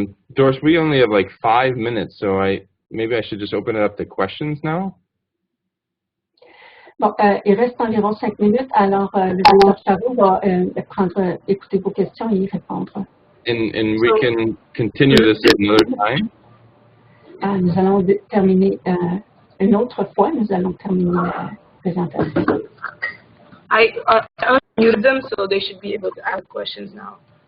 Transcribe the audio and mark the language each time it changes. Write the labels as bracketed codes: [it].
[en] Doris, we only have like 5 minutes, so maybe I should just open it up to questions now. [fr] Bon, il reste environ 5 minutes, alors le docteur Charous va écouter vos questions et y répondre. [en] And we can continue this another time. [fr] Nous allons terminer une autre fois, nous allons terminer la présentation. [en] I unmuted them, so they should be able to ask questions now.